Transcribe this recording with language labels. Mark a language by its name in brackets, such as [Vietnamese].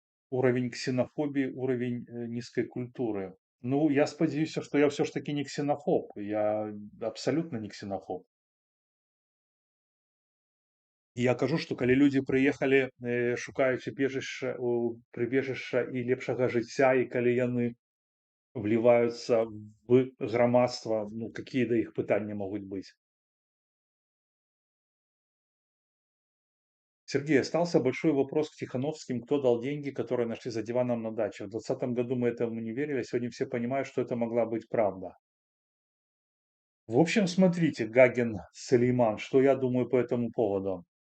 [Russian] Уровень ксенофобии, уровень, низкой культуры. Ну, [Belarusian] я спадзяюся, [Russian] что я все ж таки не ксенофоб. Я абсолютно не ксенофоб. [Belarusian] І я кажу, што калі людзі прыехалі, шукаючы прыбежышча і лепшага жыцця, і калі яны вливаются в грамадства, ну, какие да іх пытанні могуць быць? [Russian] Сергей, остался большой вопрос к Тихановским. Кто дал деньги, которые нашли за диваном на даче? В 2020 году мы этому не верили, а сегодня все понимают, что это могла быть правда. В общем, смотрите, Гагин Сулейман, что я думаю по этому поводу.